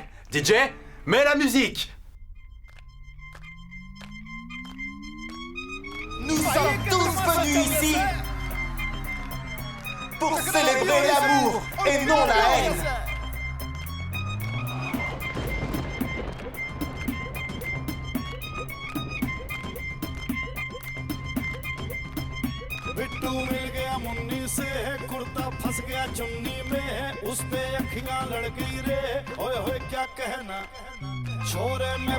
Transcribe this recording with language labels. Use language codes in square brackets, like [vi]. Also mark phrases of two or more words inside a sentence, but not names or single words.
[fr] DJ, mets la musique! Nous sommes tous venus ici pour célébrer l'amour et non la haine. [hi] बिट्टू मिल गया मुन्नी से है कुर्ता फंस गया चुन्नी में है उस पे अखियां लड़ गई रे ओए होए क्या कहना छोरे में